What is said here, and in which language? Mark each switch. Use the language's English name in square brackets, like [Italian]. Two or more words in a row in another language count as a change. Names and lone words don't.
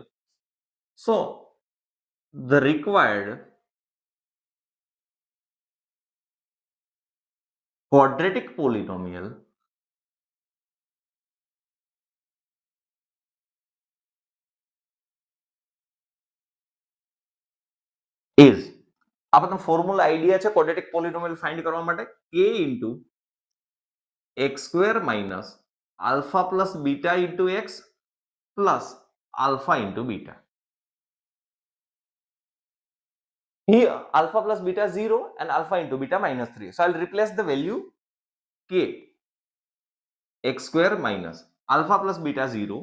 [English] So the required quadratic polynomial is, [Gujarati] આ બધા [English] formula idea [Gujarati] છે [English] quadratic polynomial find [Gujarati] કરવા માટે, [English] k into x square minus alpha plus beta into x plus alpha into beta. Here alpha plus beta 0 and alpha into beta minus 3. So I'll replace the value k x square minus alpha plus beta 0.